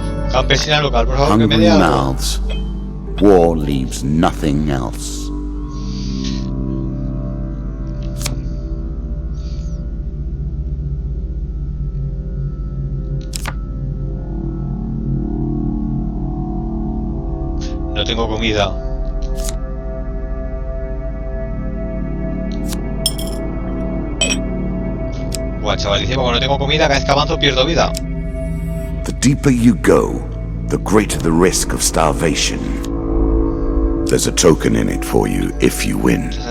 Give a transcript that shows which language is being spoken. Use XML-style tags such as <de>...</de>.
<es>Campesina local, por favor, que me dé algo.</es> <en>Mouths. War leaves nothing else.</en> <es>No tengo comida. Buah, chaval, dice, como no tengo comida, cada vez que avanzo pierdo vida.</es> <en>The deeper you go, the greater the risk of starvation. There's a token in it for you if you win.</en>